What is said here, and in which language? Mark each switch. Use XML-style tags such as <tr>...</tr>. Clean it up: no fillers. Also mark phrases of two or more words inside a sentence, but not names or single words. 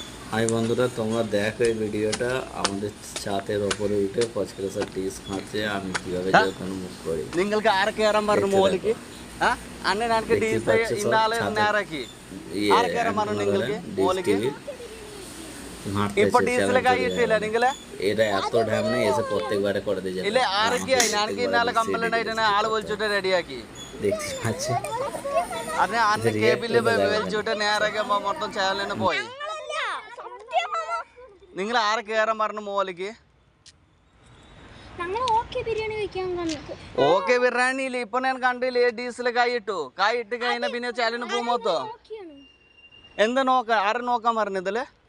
<bn>হাই বন্ধুরা, তোমরা দেখো এই ভিডিওটা। আমাদের ছাদের ওপরে উঠে কচকচা ডিশ খাচ্ছে, আমি কিভাবে যে ওখানে মুখ করি</bn> <ml>നിങ്ങൾക്ക് ആരൊക്കെ കയറാൻ പറഞ്ഞു</ml> <bn>দেখতে</bn> <ml>മോളിക്ക്?</ml> <bn>দেখো।</bn> <ml>അന്നെ എനിക്ക്</ml> <bn>দেখতে</bn> <ml>ഡീസ്</ml> <bn>পাচ্ছ সব</bn> <ml>ഇന്നാലെ</ml> <bn>ছাদে</bn> <ml>നേരാക്കി</ml> <bn>ইয়ে</bn> <ml>ആരെ കയറാൻ പറഞ്ഞു നിങ്ങൾക്ക്</ml> <bn>ডিশ</bn> <ml>മോളിക്ക്?</ml> <bn>টিভি</bn> <ml>ഇപ്പൊ</ml> <bn>হাঁটতেছে</bn> <ml>ഡീസിൽ</ml> <bn>চ্যালেঞ্জ</bn> <ml>കൈ</ml> <bn>করে</bn> <ml>ഇട്ടില്ല</ml> <bn>যায়।</bn> <ml>നിങ്ങളെ?</ml> <bn>এটা এত ঢ্যাম নেই, এসে প্রত্যেকবারে করে দিয়ে যাবে।</bn> <ml>ഇല്ല ആരൊക്കെ</ml> <bn>আমাকে</bn> <ml>എനിക്ക്</ml> <bn>প্রত্যেকবারে</bn> <ml>ഇന്നാലെ</ml> <bn>ডিশ</bn> <ml>കംപ്ലൈന്റ് ആയിട്ട്</ml> <bn>দিয়েছে</bn> <ml>ആള്</ml> <bn>করতে।</bn> <ml>വിളിച്ചിട്ട് റെഡിയാക്കി.</ml> <bn>দেখতে পাচ্ছি</bn> <ml>അന്നെ അന്ന് ഇത് കേബില് react ചെയ്ത് വലിച്ചിട്ട് നേരൊക്കെ മൊത്തം ചാനലിന് പോയി. നിങ്ങൾ ആരെ കയറാൻ പറഞ്ഞു മോളിക്ക്? ഓക്കെ ബിരിയാണിയില് ഇപ്പൊ ഞാൻ കണ്ടില്ലേ ഡീസിൽ കൈയിട്ടു കഴിഞ്ഞ പിന്നെ ചാനലിന് പോകുമ്പോ എന്താ നോക്കാൻ ആരെ നോക്കാൻ പറഞ്ഞതില്?</ml>